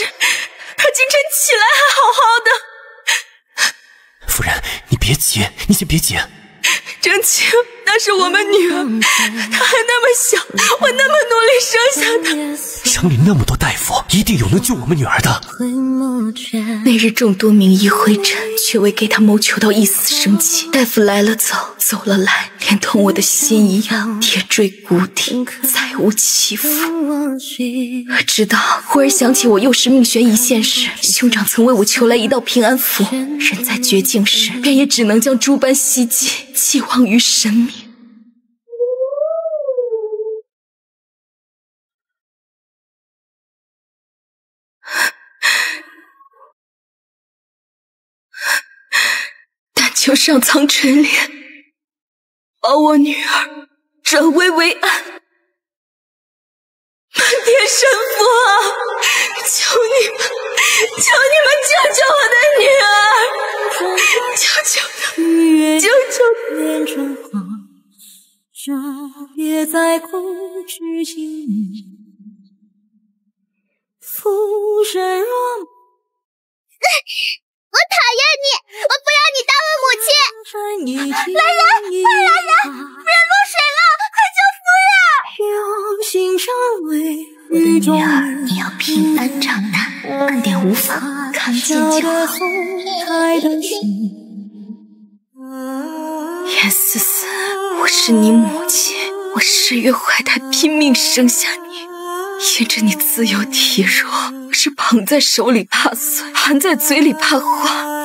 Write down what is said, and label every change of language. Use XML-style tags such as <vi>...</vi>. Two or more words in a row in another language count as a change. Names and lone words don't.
<zh>他今晨起來還好好的。夫人，你別急，你先別急。正清，那是我們女兒，她還那麼小，我那麼努力生下她。省裡那麼多大夫，一定有能救我們女兒的。那日眾多名醫會診，卻未給她謀求到一絲生機。大夫來了走，走了來，連同我的心一樣，鐵墜谷底，再無起伏。直到忽而想起我幼時命懸一線時，兄長曾為我求來一道平安符，人在絕境時，便也只能將諸般希冀寄望於神明。但求上苍垂憐，保我女兒转危為安。满天神佛啊，求你們救救我的女兒，救救她，救救她。别再空虚情意，浮生若我讨厭你，我不让你当我母親。来人，快來人，夫人落水了，快救夫人！我的女兒，你要平安長大，慢點無妨，康健就好。嚴思思，我是你母親，我10月懷胎拼命生下你，因着你自幼體弱，我是捧在手裡怕碎，含在嘴裡怕化。</zh>